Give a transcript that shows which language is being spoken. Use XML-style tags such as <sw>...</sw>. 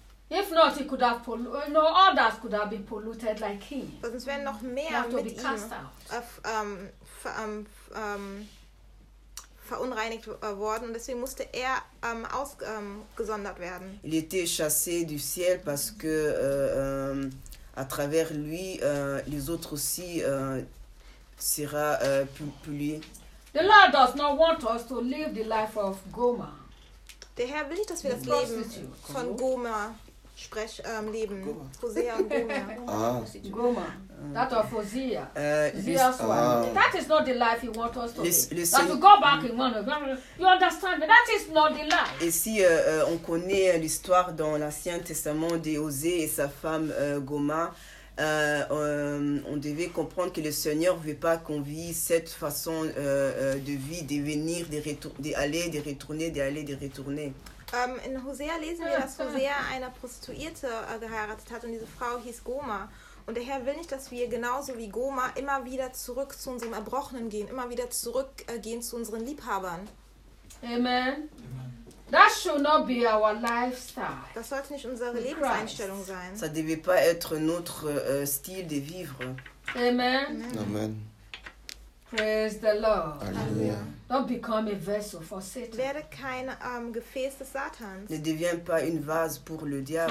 <en>If not, he could have others could have been polluted like him.</en> <de>Sonst wären noch mehr mit ihm verunreinigt worden und deswegen musste er ausgesondert werden.</de> <fr>Il était chassé du ciel parce que à travers lui les autres aussi sera pollué.</fr> <en>The Lord does not want us to live the life of Goma.</en> <de>Der Herr will nicht, dass wir das Leben von Goma leben. Hosea und Goma.</de> <en>Goma. That of Hosea. That is not the life he wants us to live. That we go back in one. You understand me? That is not the life.</en> <fr>Et si on connaît l'histoire dans l'Ancien Testament de Hosea et sa femme Goma, on devait comprendre que le Seigneur ne veut pas qu'on vit cette façon de vie, de venir, d'aller, de retourner.</fr> <de>In Hosea lesen wir, dass Hosea eine Prostituierte geheiratet hat und diese Frau hieß Goma. Und der Herr will nicht, dass wir genauso wie Goma immer wieder zurück zu unserem Erbrochenen gehen, immer wieder zurückgehen zu unseren Liebhabern. Amen.</de> <en>That should not be our lifestyle.</en> <de>Das sollte nicht unsere Lebenseinstellung sein.</de> <fr>Ça devait pas être notre style de vivre.</fr> <en>Amen. Amen. Praise the Lord. Alleluia. Don't become a vessel for Satan.</en> <de>Werde kein Gefäß des Satans.</de> <fr>Ne deviens pas une vase pour le diable.</fr>